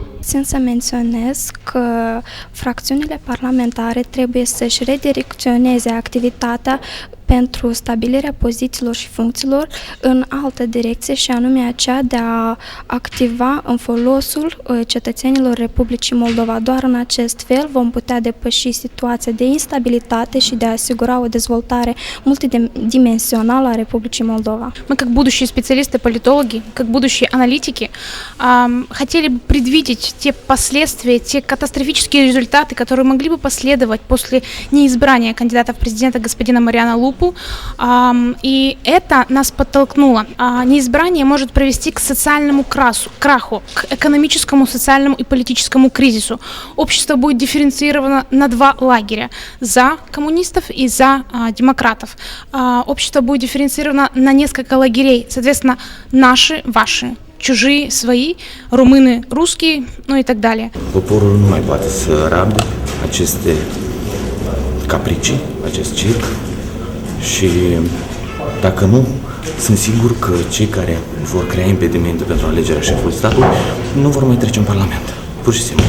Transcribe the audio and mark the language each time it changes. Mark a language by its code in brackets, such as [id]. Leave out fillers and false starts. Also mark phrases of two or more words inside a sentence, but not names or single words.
[ro] Țin să menționez că fracțiunile parlamentare trebuie să-și redirecționeze activitatea pentru stabilirea pozițiilor și funcțiilor în altă direcție și anume aceea de a activa în folosul cetățenilor Republicii Moldova. Doar în acest fel vom putea depăși situația de instabilitate și de a asigura o dezvoltare multidimensională a Republicii Moldova. [ru] Мы, как будущие специалисты, политологи, как будущие аналитики, хотели бы предвидеть те последствия, те катастрофические результаты, которые могли бы последовать после неизбрания кандидата в президенты господина Мариана Лупу. И это нас подтолкнуло. Неизбрание может привести к социальному краху, к экономическому, социальному и политическому кризису. Общество будет дифференцировано на два лагеря – за коммунистов и за демократов. Общество будет дифференцировано на несколько лагерей, соответственно, наши, ваши. Чужие, свои, румыны, русские, ну и так далее. [ro] Poporul nu mai poate să rabde aceste capricii, acest circ și dacă nu, sunt sigur că cei care vor crea impedimente pentru alegerea șefului statului nu vor mai trece în Parlament, pur și simplu.